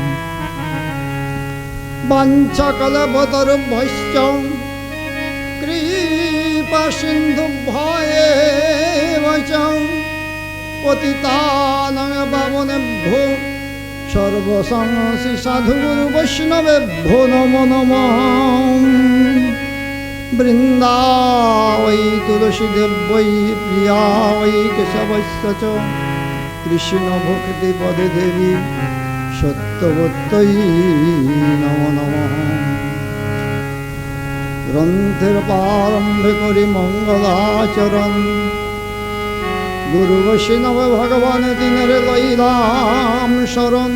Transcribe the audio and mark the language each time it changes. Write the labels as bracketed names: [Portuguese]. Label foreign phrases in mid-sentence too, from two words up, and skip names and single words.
[Sanskrit] বাঞ্ছাকলবতরুভ্যশ্চ কৃপাসিন্ধুভ্যেব চ পতিতানাং পাবনেভ্যো সর্বসংসি সাধুগুরু বৈষ্ণবেভ্যো নমো নমঃ। বৃন্দাবৈ তুলসীদেব্যৈ প্রিয়া বৈ কেশবস্য চ কৃষ্ণভক্তিপদে দেবী সত্যবত্যৈ নমো নমঃ। [Bangla] গ্রন্থের প্রারম্ভে করি মঙ্গলাচরণ গুরু বৈষ্ণব ভগবান দিনের লইলাম শরণ।